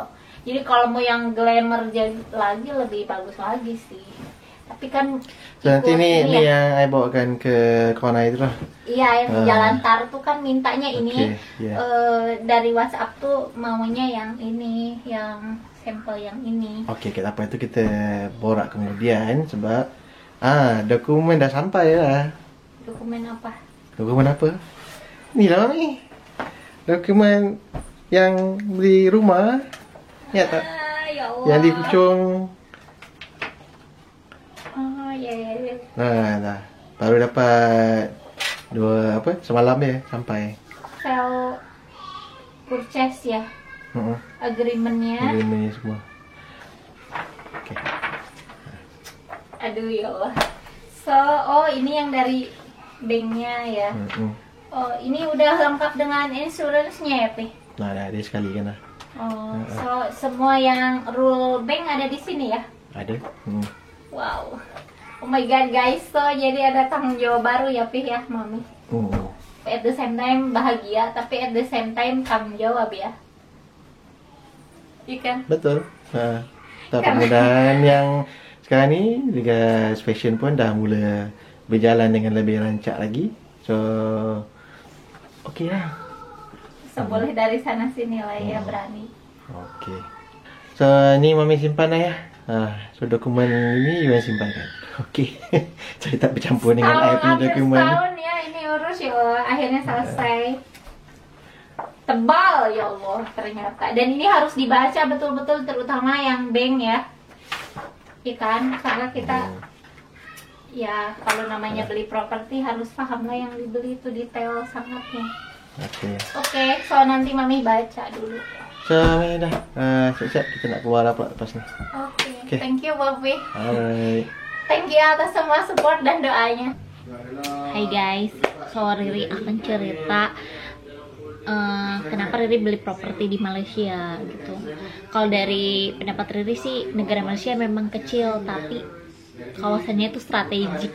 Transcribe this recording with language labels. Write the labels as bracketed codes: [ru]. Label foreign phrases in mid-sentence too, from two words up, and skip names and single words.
[id] Jadi kalau mau yang glamour lagi lebih bagus lagi sih. Tapi kan [ms] nanti ni yang I bawakan ke corner itu lah. [id] Iya, yang di Jalan Tar tuh kan mintanya ini dari WhatsApp tuh maunya yang ini, yang sampel yang ini. [ms] Okey, tak apa, itu kita borak kemudian sebab dokumen dah sampai lah. Dokumen apa? Dokumen apa? Ni lah ni. Dokumen yang beli rumah. Ya tak? Ya Allah. Yang di Puchong. Ya. Dah. Baru dapat semalam dia sampai. [en] Sell purchase ya. Agreementnya [ms] semua. Okay. Aduh ya Allah. [id] So, ini yang dari banknya ya. Oh, ini udah lengkap dengan insurance-nya ya, Pi? [ms] Nah, dah ada sekali kan lah. [id] So semua yang rule bank ada di sini ya? [ms] Ada. [id] Wow. [en] Oh my god guys, [id] so jadi ada tanggung jawab baru ya Pi ya, Mami. [en] At the same time [id] bahagia, tapi [en] at the same time [id] tanggung jawab ya. Iya kan? [ms] Betul. Mudah-mudahan yang sekarang ni Liga Fashion pun dah mula berjalan dengan lebih rancak lagi. So okey lah. So boleh dari sana sini lah ya, berani. Okey. So ni Mami simpan lah ya. So dokumen ini you yang simpan kan. Okey. Saya tak bercampur dengan I punya dokumen. [id] Setahun ya ini urus ya Allah. Akhirnya selesai. Tebal ya Allah ternyata. Dan ini harus dibaca betul-betul, terutama yang bank ya. Iya kan? Karena kita ya kalau namanya beli properti harus paham lah yang dibeli itu detail sangatnya. Oke, so nanti Mami baca dulu. [ms] So, Mami dah siap-siap kita nak keluar apa lepas ni. Oke. [en] Thank you Bobby. Alright. Thank you [id] atas semua support dan doanya. Hai guys, so Riri akan cerita kenapa Riri beli properti di Malaysia gitu. Kalau dari pendapat Riri sih, negara Malaysia memang kecil tapi kawasannya itu strategik.